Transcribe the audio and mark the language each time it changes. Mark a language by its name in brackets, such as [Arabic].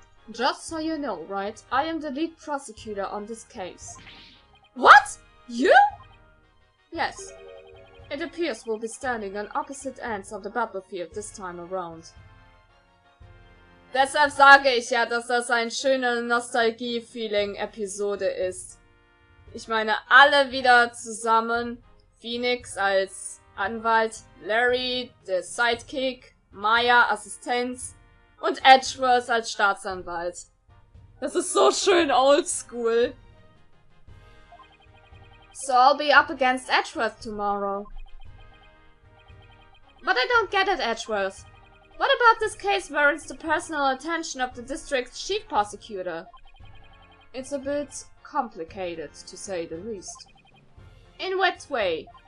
[English] Just so you know, right, I am the lead prosecutor on this case. What? You? Yes. It appears we'll be standing on opposite ends of the battlefield this time around. [German] Deshalb sage ich ja, dass das ein schöner Nostalgie-Feeling-Episode ist. Ich meine, alle wieder zusammen. Phoenix als Anwalt, Larry, der Sidekick, Maya, Assistenz und Edgeworth als Staatsanwalt. Das ist so schön oldschool. [English] So I'll be up against Edgeworth tomorrow. But I don't get it, Edgeworth. What about this case warrants the personal attention of the district's chief prosecutor? It's a bit complicated, to say the least. In what way?